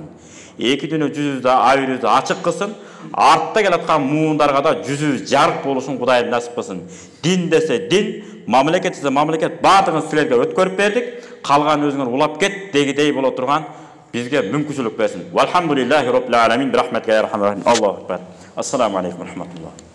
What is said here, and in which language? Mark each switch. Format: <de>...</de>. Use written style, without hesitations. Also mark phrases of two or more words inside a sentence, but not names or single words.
<ky>Эки дүнү жүзүбүздү абийибизди ачык кылсын, артта келаткан муундарга да жүзүбүз жарык болушун Кудайым насип кылсын. Дин десе дин, мамлекет десе мамлекет, баардыгын силерге өткөрүп бердик. Калган өзүңөр улап кет дегидей боло турган бизге мүмкүнчүлүк берсин.</ky> <ar>والحمد لله رب العالمين، برحمتك يا أرحم الرحيم. الله أكبر. السلام عليكم ورحمة الله.</ar>